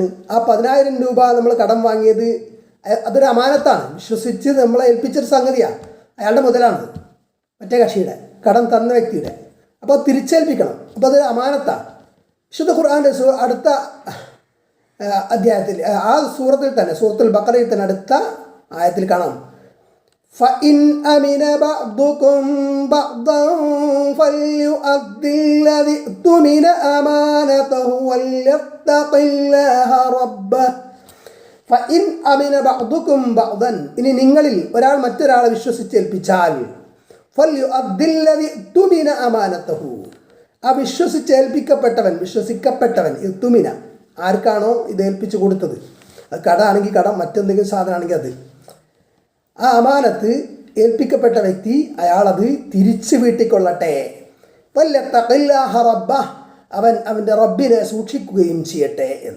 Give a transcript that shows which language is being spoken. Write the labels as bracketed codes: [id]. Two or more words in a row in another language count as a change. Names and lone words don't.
[ml] ആ 10,000 രൂപ നമ്മൾ കടം വാങ്ങിയത് അതൊരു അമാനത്താണ്, വിശ്വസിച്ച് നമ്മളെ ഏൽപ്പിച്ചൊരു സംഗതിയാണ്. അയാളുടെ മുതലാണ്, മറ്റേ കക്ഷിയുടെ, കടം തന്ന വ്യക്തിയുടെ. അപ്പോൾ തിരിച്ചേൽപ്പിക്കണം. അപ്പോൾ അതൊരു അമാനത്താണ്. വിശുദ്ധ ഖുർആൻ്റെ അടുത്ത അധ്യായത്തിൽ, ആ സൂറത്തിൽ തന്നെ, സൂറത്തുൽ ബഖറയിൽ തന്നെ അടുത്ത ആയത്തിൽ കാണാം, [ar] فإن أمن بعضكم بعضا فليؤدي الذي اؤتمن أمانته وليتق الله ربه فإن أمن بعضكم بعضا [ml] ഇനി നിങ്ങളിൽ ഒരാൾ മറ്റൊരാളെ വിശ്വസിച്ചേൽപ്പിച്ചാൽ [ar] فليؤدي الذي اؤتمن أمانته [ml] ആ വിശ്വസിക്കപ്പെട്ടവൻ ഇത്തുമിന ആർക്കാണോ ഇത് ഏൽപ്പിച്ചു കൊടുത്തത്, അത് കട ആണെങ്കിൽ കടം, മറ്റെന്തെങ്കിലും സാധനമാണെങ്കിൽ അത്, ആ അമാനത്ത് ഏൽപ്പിക്കപ്പെട്ട വ്യക്തി അയാളത് തിരിച്ചു വീട്ടിക്കൊള്ളട്ടെ. [ar] وليتق الله ربه [ml] അവൻ അവൻ്റെ റബ്ബിനെ സൂക്ഷിക്കുകയും ചെയ്യട്ടെ എന്ന്.